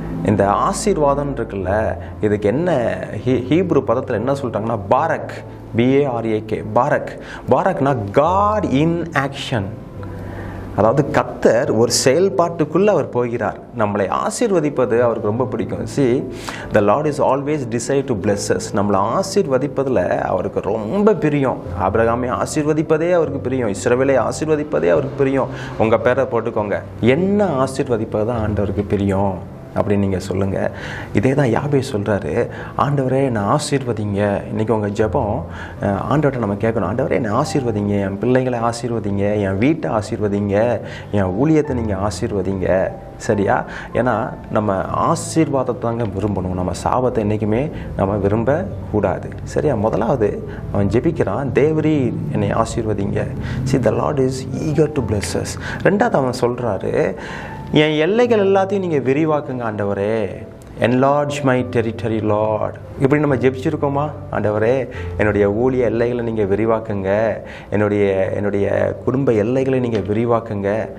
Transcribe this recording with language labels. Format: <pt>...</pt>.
<ta>இந்த ஆசீர்வாதம் இருக்குல்ல, இதுக்கு என்ன ஹீப்ரு பதத்தில் என்ன சொல்லிட்டாங்கன்னா Barack, BARAK, பாரக்னா</ta> <en>God in action.</en> <ta>அதாவது கர்த்தர் ஒரு செயல்பாட்டுக்குள்ளே அவர் போகிறார். நம்மளை ஆசீர்வதிப்பது அவருக்கு ரொம்ப பிடிக்கும்.</ta> <en>the Lord is always decide to bless us.</en> <ta>நம்மளை ஆசீர்வதிப்பதில் அவருக்கு ரொம்ப பிரியம். ஆபிரகாமை ஆசீர்வதிப்பதே அவருக்கு பிரியம், இஸ்ரவேலை ஆசீர்வதிப்பதே அவருக்கு பிரியம். உங்கள் பேரை போட்டுக்கோங்க, என்ன ஆசீர்வதிப்பது தான் ஆண்டவருக்கு பிரியம் அப்படின்னு நீங்கள் சொல்லுங்கள். இதே தான் யாபேஸ் சொல்கிறாரு, ஆண்டவரே என்னை ஆசீர்வதிங்க. இன்றைக்கி உங்கள் ஜெபம் ஆண்டவர்கிட்ட நம்ம கேட்கணும், ஆண்டவரே என்னை ஆசீர்வதிங்க, என் பிள்ளைங்களை ஆசீர்வதிங்க, என் வீட்டை ஆசீர்வதிங்க, என் ஊழியத்தை நீங்கள் ஆசீர்வதிங்க. சரியா? ஏன்னா நம்ம ஆசீர்வாதத்தை தாங்க விரும்பணும், நம்ம சாபத்தை என்றைக்குமே நம்ம விரும்பக்கூடாது. சரியா? முதலாவது அவன் ஜெபிக்கிறான், தேவரீர் என்னை ஆசீர்வதிங்க.</ta> <en>the Lord is eager to bless us.</en> <ta>ரெண்டாவது அவன் சொல்கிறாரு, என் எல்லைகள் எல்லாத்தையும் நீங்கள் விரிவாக்குங்க ஆண்டவரே,</ta> <en>enlarge my territory Lord.</en> <ta>இப்படி நம்ம ஜெபிச்சிருக்கோமா? ஆண்டவரே என்னுடைய ஊழிய எல்லைகளை நீங்கள் விரிவாக்குங்க, என்னுடைய குடும்ப எல்லைகளை நீங்கள் விரிவாக்குங்க.</ta>